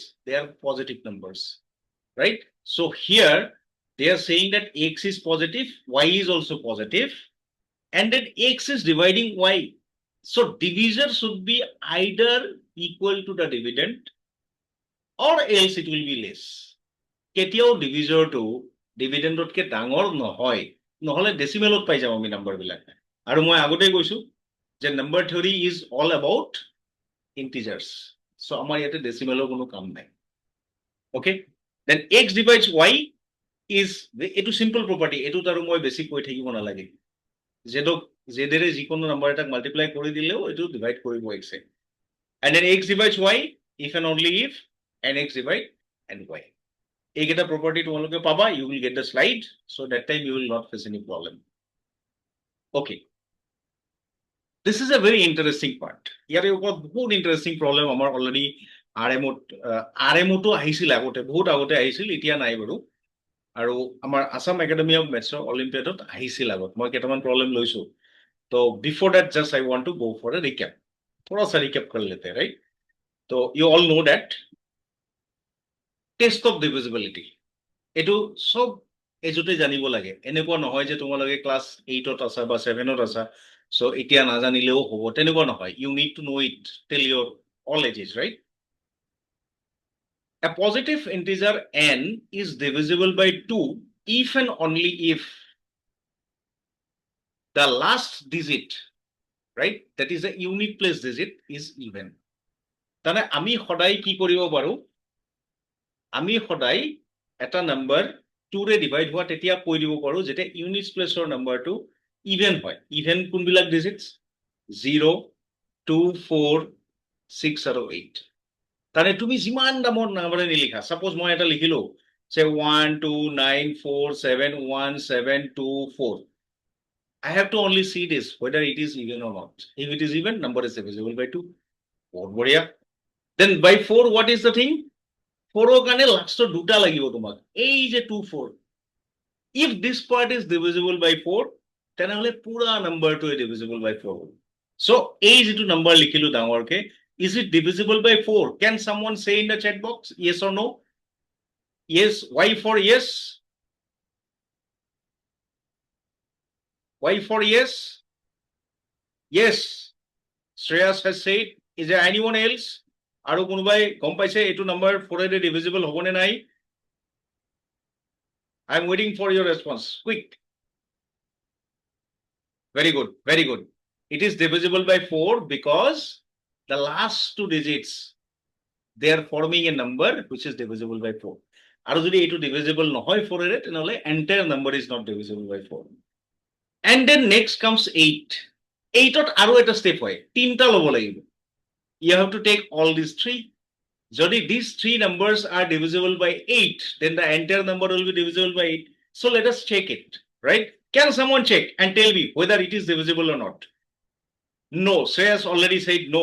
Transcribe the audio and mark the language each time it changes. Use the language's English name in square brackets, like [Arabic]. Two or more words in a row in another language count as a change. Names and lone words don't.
[English] They are positive numbers, right? So here they are saying that x is positive, y is also positive, and then x is dividing y. So divisor should be either equal to the dividend or else it will be less. [Assamese] কেতিয়াও [English] divisor dividend [Assamese] ডাঙৰ নহয়, নহলে ডেচিমেলত পাই যাম আমি নাম্বাৰ বিলাক। আৰু মই আগতে কৈছো যে [English] number theory is all about integers, so [Assamese] আমাৰ ইয়াতে ডেচিমেলৰ কোনো কাম নাই। [English] okay, then x divides y is, [Assamese] এটো [English] simple property, [Assamese] এটোত আৰু মই বেছি কৈ থাকিব নালাগে, জেডেৰে যিকোনো নাম্বাৰ এটাক মাল্টিপ্লাই কৰি দিলেও এটো ডিভাইড কৰিব এক্স এ, [English] and then x divides y if and only if and x divide and y. [Assamese] এইকেইটা property তোমালোকে পাবা, [English] you will get the slide, so that time you will not face any problem. Okay, this is a very interesting part. [Assamese] ইয়াৰে ওপৰত বহুত [English] interesting problem [Assamese] আমাৰ অলৰেডি আৰএমটো আহিছিল, আগতে বহুত আগতে আহিছিল, এতিয়া নাই বাৰু। আৰু আমাৰ আসাম একাডেমি অফ মেথছৰ অলিম্পিয়াডত আহিছিল আগত, মই কেইটামান প্ৰবলেম লৈছো। [English] তো বিফোর that just I want to go for a recap, [Hindi] थोड़ा सा recap कर लेते हैं, right? [Assamese] तो [English] you all know that test of divisibility, [Assamese] এটো সব এজতে জানিব লাগে, এনেকুৱা নহয় যে তোমালোকে ক্লাছ 8ত আছা বা 7ত আছা সো এতিয়া নাজানিলেও হ'ব, তেনেকুৱা নহয়। [English] you need to know it till your all ages, right? A positive integer n is divisible by 2 if and only if the last digit, right, that is a unit place digit, is even. [Assamese] তাহলে আমি সদায় কি কৰিব পাৰো, আমি সদায় এটা নাম্বার 2 ৰে ডিভাইড হোৱা তেতিয়া কৈ দিব পাৰো যেটা [English] units place [Assamese] নাম্বাৰটো ইভেন হয়। ইভেন কোনবিলাক ডিজিটস? 0, 2, 4, 6 আৰু 8। তাহলে তুমি যিমান দামৰ নাম্বাৰে নিলিখা, সাপোজ মই এটা লিখিলো যে 1 2 9 4 7 1 7 2 4, [English] I have to only see this whether it is even or not. If it is even, number is divisible by 2. [Assamese] বহুত বঢ়িয়া। [English] Then by 4 what is the thing? [Assamese] 4 ৰ কাৰণে লাষ্টৰ দুটা লাগিব তোমাক, এই যে 2 4, [English] if this part is divisible by 4 [Assamese] তেনেহলে পুরা নাম্বাৰটো [English] divisible by 4 [Assamese] হ'ব। সো এই যেটো নাম্বাৰ লিখিলো ডাঙৰকে, [English] is it divisible by 4? Can someone say in the chat box yes or no? Yes. Y for yes? Y for yes? Yes, Shreyas has said Is there anyone else? [Assamese] আৰু কোনোবাই গম পাইছে এইটো নাম্বাৰ 4 এৰে ডিভিজিবল হ'ব নে নাই? [English] I am waiting for your response. Quick. Very good. Very good. It is divisible by 4 because the last two digits, they are forming a number which is divisible by 4. [Assamese] আৰু যদি এইটো [English] divisible [Assamese] নহয় 4 এৰে তেনেহলে [English] entire number is not divisible by 4. And then next comes 8. [Assamese] 8ত আৰু এটা step হয়, তিনটা ল'ব লাগিব. [English] You have to take all these three. [Assamese] যদি [English] these three numbers are divisible by 8, then the entire number will be divisible by 8. So let us check it, right? Can someone check and tell me whether it is divisible or not? No, Shreyas already said no.